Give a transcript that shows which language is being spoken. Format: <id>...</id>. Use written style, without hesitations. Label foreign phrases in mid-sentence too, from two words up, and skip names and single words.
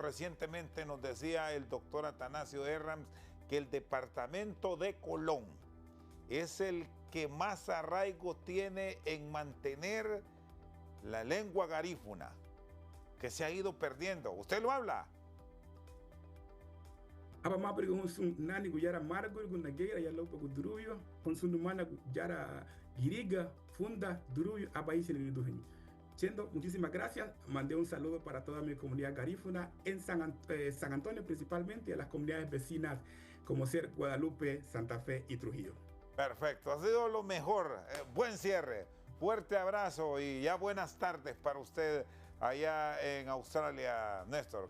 <es>Recientemente nos decía el doctor Atanasio Herrams que el departamento de Colón es el que más arraigo tiene en mantener la lengua garífuna, que se ha ido perdiendo. ¿Usted lo habla?</es> <cab>Aba mapri con sun nani gu yara margul gu nageira ya lopa gu durubio con sun mana gu yara giriga funda durubio aba isi ni duheni.</cab> <es>Siendo, muchísimas gracias. Mandé un saludo para toda mi comunidad garífuna en San Antonio principalmente y a las comunidades vecinas como ser Guadalupe, Santa Fe y Trujillo. Perfecto, ha sido lo mejor. Buen cierre. Fuerte abrazo y ya buenas tardes para usted allá en Australia, Néstor.</es>